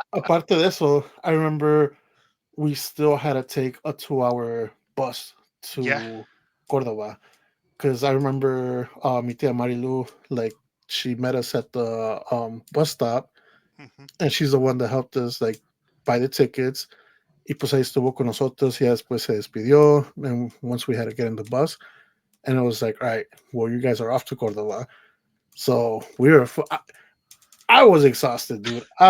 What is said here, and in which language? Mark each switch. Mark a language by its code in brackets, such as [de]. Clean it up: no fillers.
[es] Aparte de eso, [en] I remember we still had to take a 2 hour bus Yeah. to Cordoba because I remember [es] mi tia [en] Marilu, like she met us at the bus stop, Hmm. and she's the one that helped us like buy the tickets. [es] Y pues ahí estuvo con nosotros y ya después se despidió. [en] And once we had to get in the bus, and it was like, all right, well, you guys are off to Cordoba. So we were, I was exhausted, dude.